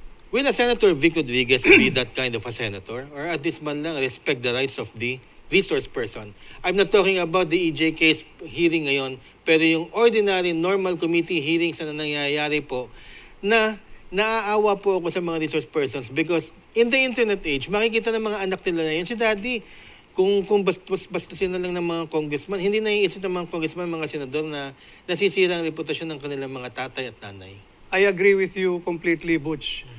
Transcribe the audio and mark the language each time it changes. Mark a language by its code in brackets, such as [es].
[en] Will a Senator Vic Rodriguez be that kind of a senator? Or at least man lang respect the rights of the resource person? I'm not talking about the EJ case hearing [tl] ngayon, pero yung ordinary normal committee hearings na nangyayari po na naaawa po ako sa mga resource persons [en] because in the internet age, [tl] makikita ng mga anak nila na yun, si daddy, kung bastusin na lang ng mga congressman, hindi naiisip ng mga congressman, mga senador na nasisira ang reputasyon ng kanilang mga tatay at nanay. [en] I agree with you completely, Butch.